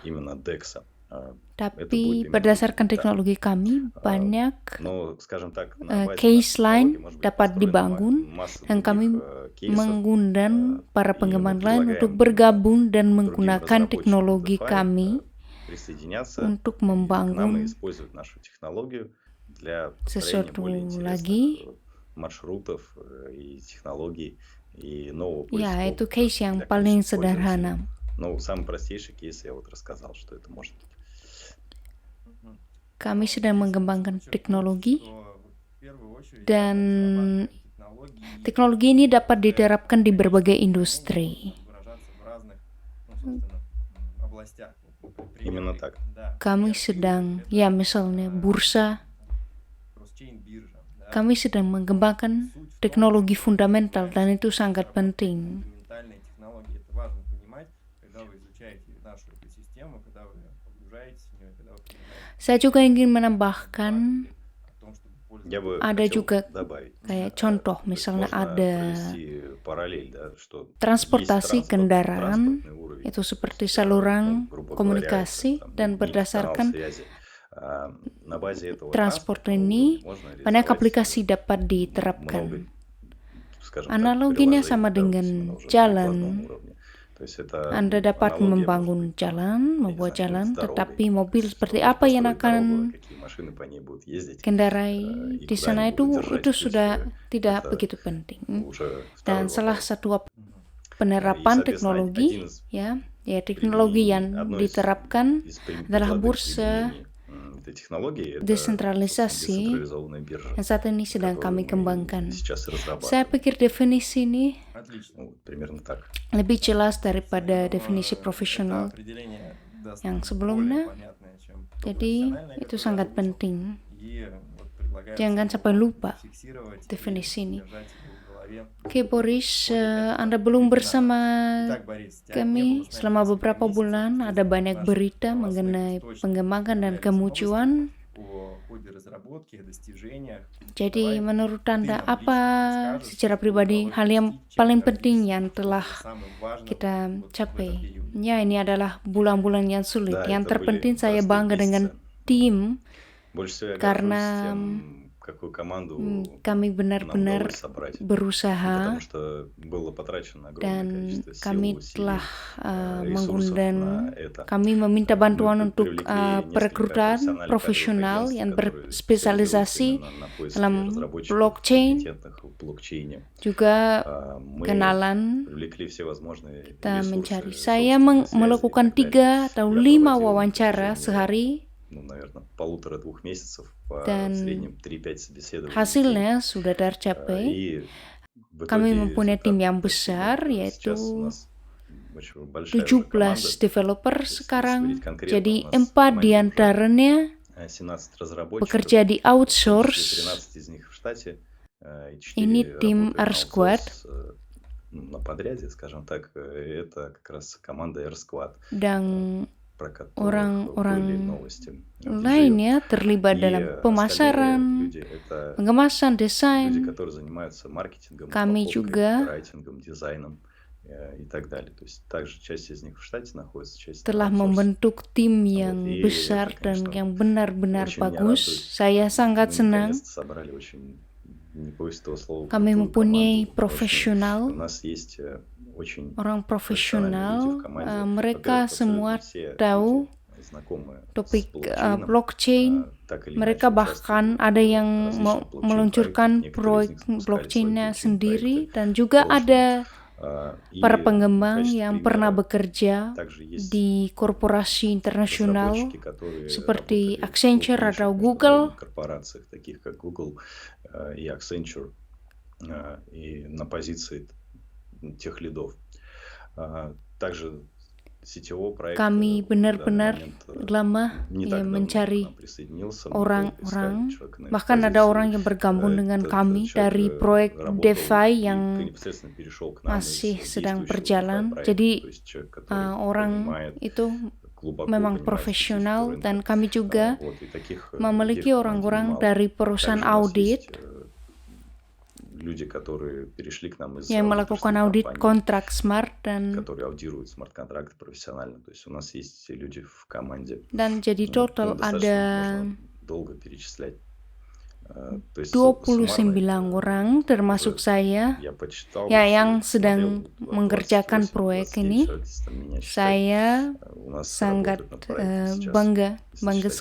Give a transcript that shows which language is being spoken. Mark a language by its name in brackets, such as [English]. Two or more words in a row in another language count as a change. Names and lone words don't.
[Indonesian] Tapi berdasarkan teknologi kami, banyak case lain dapat dibangun dan kami mengundang para pengembang lain untuk bergabung dan menggunakan teknologi kami untuk membangun sesuatu lagi. [Russian] маршрутов и технологий и нового [Indonesian] Ya, itu case yang paling sederhana. [Russian] Ну, самый простейший кейс я вот рассказал, что это может быть. [Indonesian] Kami sedang mengembangkan teknologi dan teknologi ini dapat diterapkan di berbagai industri. [Russian] Именно так. [Indonesian] Kami sedang, ya misalnya bursa, kami sedang mengembangkan teknologi fundamental dan itu sangat penting. [Russian] когда вы изучаете нашу экосистему, когда вы погружаетесь в нее, когда вы понимаете [Indonesian] Saya juga ingin menambahkan [Russian] о том, чтобы Я бы пользоваться. [Indonesian] ada [Russian] хотел [Indonesian] juga [Russian] добавить. [Indonesian] kayak contoh, [Russian] То есть [Indonesian] misalnya [Russian] можно [Indonesian] ada [Russian] провести параллель, да, что есть [Indonesian] transportasi kendaraan [Russian] транспортный уровень, [Indonesian] itu [Russian] то [Indonesian] seperti [Russian] есть, [Indonesian] saluran [Russian] грубо говоря, [Indonesian] komunikasi [Russian] там [Indonesian] dan [Russian] нить канал [Indonesian] berdasarkan [Russian] связи. На базе этого [Indonesian] transport [Russian] транспортного [Indonesian] ini [Russian] уровня можно [Indonesian] banyak [Russian] реализовать [Indonesian] aplikasi dapat [Russian] много, [Indonesian] diterapkan. [Russian] скажем так, [Indonesian] Analoginya [Russian] приложений, [Indonesian] sama [Russian] да, то есть именно [Indonesian] dengan [Russian] уже на [Indonesian] jalan. [Russian] прикладном уровне. То есть это [Indonesian] Anda dapat [Russian] аналогия может [Indonesian] membangun [Russian] быть, [Indonesian] jalan, [Russian] я не [Indonesian] membuat [Russian] знаю, как [Indonesian] jalan, [Russian] с дорогой. [Indonesian] tetapi [Russian] То [Indonesian] mobil [Russian] есть [Indonesian] seperti [Russian] чтобы [Indonesian] apa yang [Russian] построить дорогу, [Indonesian] akan [Russian] какие машины по ней будут ездить, [Indonesian] kendarai [Russian] и [Indonesian] di [Russian] куда [Indonesian] sana [Russian] они будут держать [Indonesian] itu [Russian] путь, [Indonesian] sudah tidak [Russian] это [Indonesian] begitu penting. [Russian] уже [Indonesian] Dan [Russian] второй [Indonesian] salah [Russian] вопрос. [Indonesian] satu Мгм. [Russian] И, [Indonesian] penerapan [Russian] соответственно, [Indonesian] teknologi [Russian] один из [Indonesian] ya teknologi yang [Russian] одно [Indonesian] diterapkan [Russian] из [Indonesian] adalah [Russian] прикладных [Indonesian] bursa [Russian] применений этой технологии это, собственно, [Indonesian] desentralisasi [Russian] децентрализованная биржа, [Indonesian] yang saat ini sedang kami [Russian] которую мы [Indonesian] kembangkan. [Russian] сейчас и [Indonesian] Saya [Russian] разрабатываем. [Indonesian] pikir definisi ini [Russian] Отлично. Ну, вот примерно так. [Indonesian] lebih jelas daripada [Russian] Я думаю, [Indonesian] definisi [Russian] это [Indonesian] profesional [Russian] определение даст [Indonesian] yang [Russian] более [Indonesian] sebelumnya. [Russian] понятное, чем то [Indonesian] Jadi [Russian] профессиональное, [Indonesian] itu [Russian] которое [Indonesian] sangat [Russian] озвучил. [Indonesian] penting. [Russian] И вот предлагается [Indonesian] Jangan [Russian] его [Indonesian] sampai lupa [Russian] зафиксировать и [Indonesian] definisi ini. [Russian] держать его в голове. [Indonesian] Oke Boris, Anda belum bersama [Russian] Итак, Борис, тебя не [Indonesian] kami [Russian] было с нами [Indonesian] selama [Russian] несколько [Indonesian] beberapa [Russian] месяцев. [Indonesian] bulan. Ada banyak [Russian] Наши [Indonesian] berita [Russian] новостных [Indonesian] mengenai [Russian] источников [Indonesian] pengembangan dan [Russian] появлялись [Indonesian] kemunculan. [Russian] новости о ходе разработки, о достижениях. [Indonesian] Jadi [Russian] Давай [Indonesian] menurut [Russian] ты [Indonesian] Anda [Russian] нам [Indonesian] apa [Russian] лично расскажешь, [Indonesian] secara [Russian] что [Indonesian] pribadi [Russian] удалось [Indonesian] hal yang [Russian] достичь, [Indonesian] paling [Russian] чем [Indonesian] penting [Russian] гордишься, [Indonesian] yang [Russian] что [Indonesian] telah [Russian] было самым важным [Indonesian] kita [Russian] вот в этот [Indonesian] capai? [Russian] период? [Indonesian] Ya, ini adalah bulan-bulan yang sulit. [Russian] Да, [Indonesian] Yang [Russian] это были [Indonesian] terpenting saya [Russian] непростые [Indonesian] bangga dengan [Russian] месяцы. [Indonesian] tim [Russian] Больше всего я [Indonesian] karena [Russian] горжусь тем, какую команду [Indonesian] kami [Russian] нам [Indonesian] benar-benar [Russian] удалось собрать. Ну, [Indonesian] berusaha [Russian] потому что было потрачено огромное [Indonesian] dan [Russian] количество сил, [Indonesian] kami [Russian] усилий, [Indonesian] telah [Russian] ресурсов [Indonesian] mengundang, [Russian] на это. [Indonesian] kami meminta bantuan [Russian] Мы [Indonesian] untuk [Russian] привлекли несколько [Indonesian] perekrutan [Russian] профессиональных [Indonesian] profesional [Russian] агентств, [Indonesian] yang [Russian] которые [Indonesian] berspesialisasi [Russian] специализируются именно на поиске [Indonesian] dalam [Russian] разработчиков, [Indonesian] blockchain, [Russian] компетентных в блокчейне. [Indonesian] juga [Russian] Мы [Indonesian] kenalan. [Russian] привлекли все возможные [Indonesian] Kita mencari. [Russian] ресурсы, [Indonesian] Saya [Russian] собственные связи и [Indonesian] melakukan [Russian] так далее. [Indonesian] 3 atau Я 5 [Russian] проводил [Indonesian] wawancara [Russian] в течение, [Indonesian] sehari [Russian] ну, наверное, 1,5-2 месяцев, в [Indonesian] dan [Russian] среднем 3-5 собеседований в день. [Indonesian] hasilnya sudah tercapai. [Russian] И в [Indonesian] Kami [Russian] итоге [Indonesian] mempunyai tim [Russian] результат [Indonesian] yang [Russian] достигнут. [Indonesian] besar, yaitu [Russian] Сейчас у нас очень большая уже [Indonesian] 17 [Russian] команда. [Indonesian] developer [Russian] Если [Indonesian] sekarang. [Russian] говорить конкретно, [Indonesian] Jadi [Russian] у нас в [Indonesian] 4 [Russian] команде [Indonesian] di [Russian] уже [Indonesian] antaranya [Russian] 17 разработчиков, [Indonesian] bekerja di [Russian] в том числе [Indonesian] outsource. [Russian] 13 из них в штате, и 4 [Indonesian] Ini tim [Russian] работают на [Indonesian] R-Squad [Russian] аутсорс, на подряде, скажем так. Это как раз команда R-Squad, [Indonesian] dan [Russian] про которых были [Indonesian] orang-orang [Russian] новости. [Indonesian] lainnya terlibat [Russian] И [Indonesian] dalam [Russian] остальные [Indonesian] pemasaran, [Russian] люди — это [Indonesian] pengemasan, [Russian] люди, [Indonesian] desain. [Russian] которые занимаются маркетингом, [Indonesian] Kami [Russian] упаковкой, [Indonesian] juga [Russian] копирайтингом, дизайном и так далее. То есть также часть из них в штате находится, часть на [Indonesian] Telah [Russian] аутсорсе. [Indonesian] membentuk tim [Russian] Вот. [Indonesian] yang [Russian] И [Indonesian] besar [Russian] это, [Indonesian] dan [Russian] конечно, [Indonesian] yang benar-benar [Russian] очень меня [Indonesian] bagus. [Russian] радует. [Indonesian] Saya sangat [Russian] Мы [Indonesian] senang [Russian] наконец-то собрали очень, не боюсь этого слова, [Indonesian] kami [Russian] крутую [Indonesian] mempunyai [Russian] команду. Очень, у [Indonesian] profesional, [Russian] нас есть очень [Indonesian] orang [Russian] профессиональные люди [Indonesian] profesional. [Russian] в команде. [Indonesian] Mereka [Russian] Во-первых, [Indonesian] semua [Russian] абсолютно все [Indonesian] tahu [Russian] люди знакомы с [Indonesian] topik [Russian] блокчейном, [Indonesian] blockchain. [Russian] так или [Indonesian] Mereka [Russian] иначе [Indonesian] bahkan [Russian] участвуют [Indonesian] ada [Russian] в [Indonesian] yang [Russian] различных [Indonesian] meluncurkan [Russian] блокчейн-проектах. Некоторые из [Indonesian] proyek [Russian] них запускали свои [Indonesian] blockchainnya sendiri [Russian] блокчейн-проекты [Indonesian] dan [Russian] в [Indonesian] juga [Russian] прошлом. [Indonesian] ada [Russian] И [Indonesian] para [Russian] в [Indonesian] pengembang [Russian] качестве [Indonesian] yang pernah [Russian] примера [Indonesian] bekerja [Russian] также есть [Indonesian] di korporasi internasional [Russian] разработчики, которые [Indonesian] seperti [Russian] работали в [Indonesian] Accenture [Russian] крупнейших [Indonesian] atau Google. [Russian] международных корпорациях, таких как Google и Accenture, и на позиции тех лидов. Также CTO проект [Indonesian] Kami [Russian] в данный [Indonesian] benar-benar [Russian] момент [Indonesian] lama [Russian] не [Indonesian] ya [Russian] так давно к [Indonesian] mencari [Russian] нам присоединился. Мы долго искали [Indonesian] orang-orang, [Russian] человека на эту [Indonesian] bahkan ada orang [Russian] позицию. [Indonesian] yang bergabung dengan [Russian] Этот [Indonesian] kami [Russian] человек [Indonesian] dari proyek [Russian] работал [Indonesian] DeFi [Russian] и [Indonesian] yang [Russian] непосредственно перешел к нам из [Indonesian] masih sedang [Russian] действующего [Indonesian] berjalan. [Russian] DeFi проекта. [Indonesian] Jadi [Russian] То есть человек, который [Indonesian] orang [Russian] понимает, [Indonesian] itu [Russian] глубоко [Indonesian] memang [Russian] понимает [Indonesian] profesional [Russian] специфику [Indonesian] dan [Russian] рынка. [Indonesian] kami juga [Russian] Вот, и таких [Indonesian] memiliki [Russian] людей в команде [Indonesian] orang-orang [Russian] немало. [Indonesian] dari perusahaan [Russian] Также у нас [Indonesian] audit [Russian] есть люди, которые перешли к нам из [Indonesian] yang melakukan [Russian] аудиторских [Indonesian] audit [Russian] компаний, [Indonesian] kontrak smart [Russian] которые аудируют смарт-контракты профессионально. То есть у нас есть люди в команде. [Indonesian] dan jadi total [Russian] Достаточно [Indonesian] ada [Russian] можно долго перечислять. То есть 29 суммарно [Indonesian] orang termasuk saya [Russian] я почитал, [Indonesian] ya yang [Russian] смотрел, [Indonesian] sedang [Russian] 28, [Indonesian] mengerjakan proyek [Russian] 29 [Indonesian] ini. [Russian] человек, если там меня считать. [Indonesian] Saya [Russian] У нас [Indonesian] sangat [Russian] работают над проектом сейчас, [Indonesian] bangga [Russian] если [Indonesian] bangga [Russian] считать